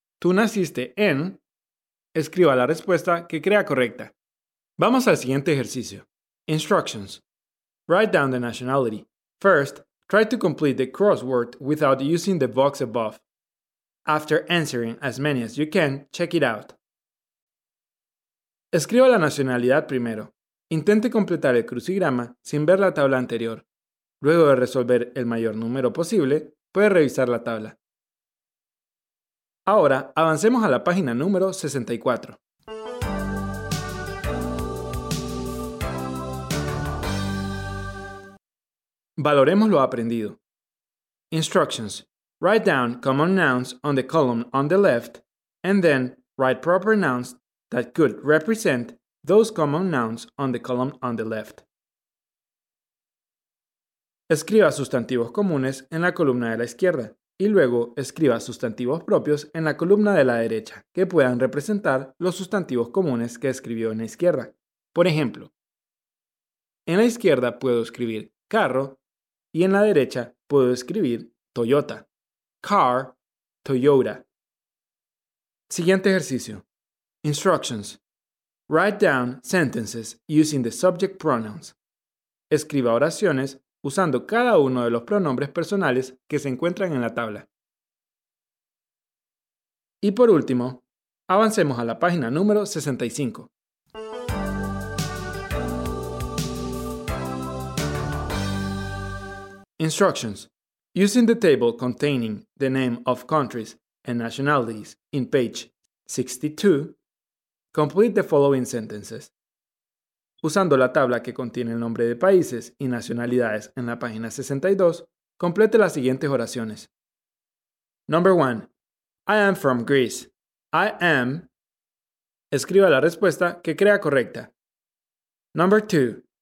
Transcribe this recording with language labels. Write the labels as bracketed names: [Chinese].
[Spanish] Tú naciste en... Escriba la respuesta que crea correcta. Vamos al siguiente ejercicio. [English] Instructions. Write down the nationality. First, try to complete the crossword without using the box above. After answering as many as you can, check it out. [Spanish] Escriba la nacionalidad primero. Intente completar el crucigrama sin ver la tabla anterior. Luego de resolver el mayor número posible, puede revisar la tabla. Ahora, avancemos a la página número 64. Valoremos lo aprendido. [English] Instructions. Write down common nouns on the column on the left, and then write proper nouns that could represent those common nouns on the column on the left. [Spanish] Escriba sustantivos comunes en la columna de la izquierda, y luego escriba sustantivos propios en la columna de la derecha, que puedan representar los sustantivos comunes que escribió en la izquierda. Por ejemplo, en la izquierda puedo escribir carro, y en la derecha puedo escribir Toyota. Car, Toyota. Siguiente ejercicio. [English] Instructions. Write down sentences using the subject pronouns. [Spanish] Escriba oraciones usando cada uno de los pronombres personales que se encuentran en la tabla. Y por último, avancemos a la página número 65. [English] Instructions. Using the table containing the name of countries and nationalities in page 62, complete the following sentences. [Spanish] Usando la tabla que contiene el nombre de países y nacionalidades en la página 62, complete las siguientes oraciones. [English] Number 1. I am from Greece. I am. [Spanish] Escriba la respuesta que crea correcta. [English] Number 2.